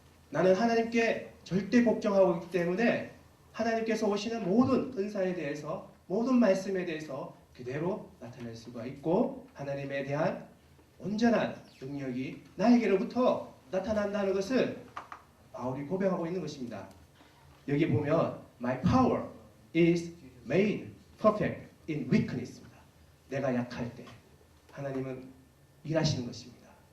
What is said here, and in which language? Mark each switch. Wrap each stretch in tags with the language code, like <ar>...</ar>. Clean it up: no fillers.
<ko>나는 하나님께 절대 복종하고 있기 때문에 하나님께서 오시는 모든 은사에 대해서 모든 말씀에 대해서 그대로 나타낼 수가 있고 하나님에 대한 온전한 능력이 나에게로부터 나타난다는 것을 바울이 고백하고 있는 것입니다. 여기 보면</ko> <en>My power is made perfect in weakness입니다.</en> <ko>내가 약할 때 하나님은 일하시는 것입니다.</ko>